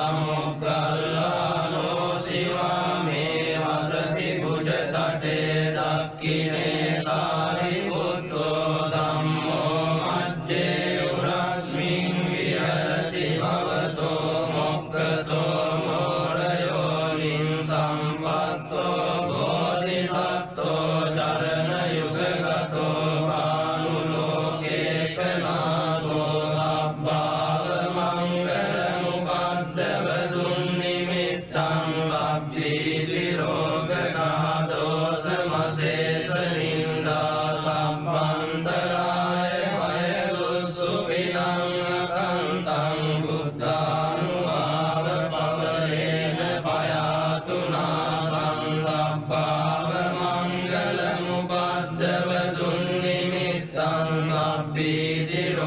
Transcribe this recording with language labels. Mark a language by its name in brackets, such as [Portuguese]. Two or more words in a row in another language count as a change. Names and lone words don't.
[Pali] මොග්ගල්ලානෝ සිවාමේ වසති බුජතටේ දක්ඛිනේ සාරිපුත්තෝ ධම්මෝ මජ්ජේ උරස්මින් විහරති භවතෝ මොක්ඛතෝ මෝරයෝනින් සම්පත්තෝ බෝධිසත්තෝ චරණ යුගගතෝ භානුලෝකේකනාතෝ සබ්බාව මංගල මුපද්දව දුන්නිමිත්තං සබ්බීති රෝගඝාතෝසමසේස නින්දා සම්බන්තරාය වය දුස්සුපිනං අකන්තං බුද්ධානුභාව පවරේන පයාතුනා සංසබ්බාව මංගල මුපද්දව දුන්නිමිත්තං සබ්බීති